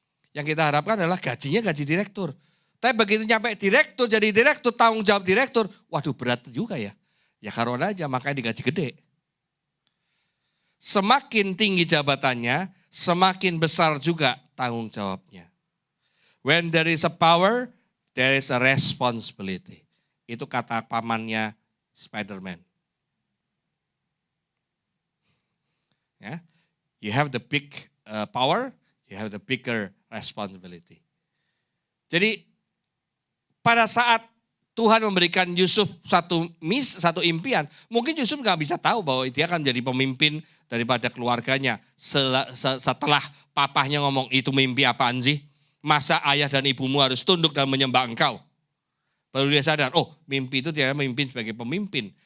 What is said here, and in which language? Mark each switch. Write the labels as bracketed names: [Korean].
[Indonesian] Yang kita harapkan adalah gajinya gaji direktur. Tapi begitu nyampe direktur, jadi direktur, tanggung jawab direktur. Waduh berat juga ya. Ya karena aja makanya digaji gede. Semakin tinggi jabatannya, semakin besar juga tanggung jawabnya. [English] When there is a power, there is a responsibility. [Indonesian] Itu kata pamannya Spider-Man. [English] Ya. You have the big power, you have the bigger responsibility. [Indonesian] Jadi pada saat Tuhan memberikan Yusuf satu impian, mungkin Yusuf nggak bisa tahu bahwa dia akan menjadi pemimpin daripada keluarganya. Setelah papahnya ngomong, itu mimpi apaan sih? Masa ayah dan ibumu harus tunduk dan menyembah engkau? Baru dia sadar, oh mimpi itu dia memimpin sebagai pemimpin.